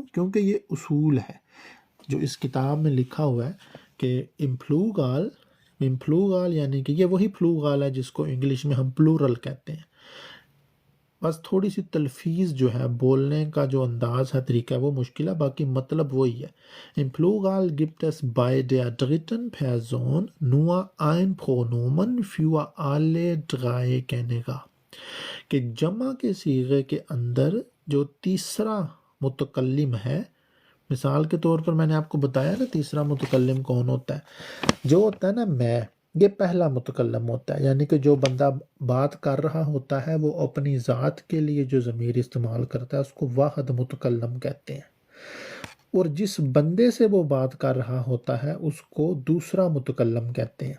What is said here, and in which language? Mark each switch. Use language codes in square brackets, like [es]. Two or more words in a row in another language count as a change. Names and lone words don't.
[ur] کیونکہ یہ اصول ہے جو اس کتاب میں لکھا ہوا ہے کہ امپلوگال یعنی کہ یہ وہی پلوگال ہے جس کو انگلش میں ہم پلورل کہتے ہیں. بس تھوڑی سی تلفیظ جو ہے، بولنے کا جو انداز ہے، طریقہ ہے، وہ مشکل ہے، باقی مطلب وہی ہے. [de] Im Plural gibt es bei der dritten Person nur ein Pronomen für alle 3 Genitiva. [ur] کہ جمع کے صیغے کے اندر جو تیسرا متکلم ہے، مثال کے طور پر میں نے آپ کو بتایا نا تیسرا متکلم کون ہوتا ہے، جو ہوتا ہے نا میں، یہ پہلا متکلم ہوتا ہے. یعنی کہ جو بندہ بات کر رہا ہوتا ہے وہ اپنی ذات کے لیے جو ضمیر استعمال کرتا ہے اس کو واحد متکلم کہتے ہیں، اور جس بندے سے وہ بات کر رہا ہوتا ہے اس کو دوسرا متکلم کہتے ہیں.